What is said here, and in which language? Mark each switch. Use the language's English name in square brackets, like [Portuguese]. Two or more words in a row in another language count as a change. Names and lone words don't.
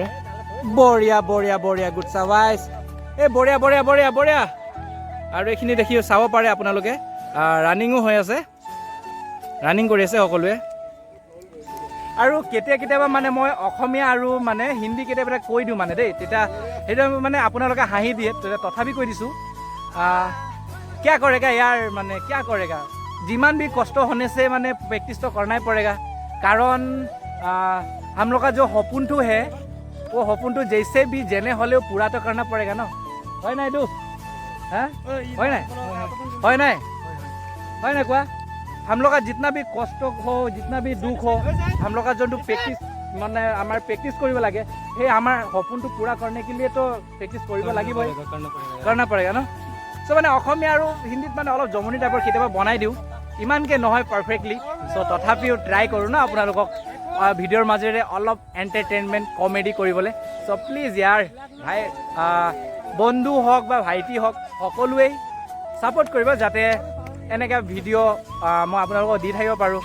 [Assamese] বঢ়িয়া বঢ়িয়া বঢ়িয়া, গুড চাবাইছ, বঢ়িয়া বঢ়িয়া বঢ়িয়া বঢ়িয়া। আৰু এইখিনি দেখি চাব পাৰে আপোনালোকে ৰানিঙো হৈ আছে, ৰানিং কৰি আছে সকলোৱে। আৰু কেতিয়াবা মানে মই অসমীয়া আৰু মানে হিন্দী কেতিয়াবা কৈ দিওঁ মানে দেই, তেতিয়া সেইটো মানে আপোনালোকে হাঁহি দিয়ে, তথাপি কৈ দিছোঁ। [Hindi] क्या करेगा यार, মানে क्या करेगा, যিমান भी কষ্ট होने से মানে प्रेक्टिस तो करना ही पड़ेगा, कारण हम लोग का जो सपन तो है वो सपन तो जैसे भी [Assamese] যেনে হ'লেও [Hindi] पूरा तो करना पड़ेगा न, [Assamese] হয় নাই এইটো? হয় নাই হয় নাই কোৱা? [Hindi] हम लोग का जितना भी कष्ट हो, जितना भी दुख हो, हम लोग का जो प्रेक्टिस [Assamese] মানে আমাৰ প্ৰেক্টিছ কৰিব লাগে, সেই আমাৰ সপোনটো পূৰা [Hindi] करने के लिए तो [Assamese] প্ৰেক্টিছ কৰিব লাগিবই, [Hindi] करना पड़ेगा ন। [Assamese] চ' মানে অসমীয়া আৰু হিন্দীত মানে অলপ জমনি টাইপৰ কেতিয়াবা বনাই দিওঁ, ইমানকৈ নহয় পাৰফেক্টলি। চ' তথাপিও ট্ৰাই কৰোঁ ন আপোনালোকক ভিডিঅ'ৰ মাজেৰে অলপ এণ্টাৰটেইনমেণ্ট কমেডি কৰিবলৈ। চ' প্লিজ ইয়াৰ ভাই, বন্ধু হওক বা ভাইটি হওক, সকলোৱেই ছাপোৰ্ট কৰিব যাতে এনেকৈ ভিডিঅ' মই আপোনালোকক দি থাকিব পাৰোঁ।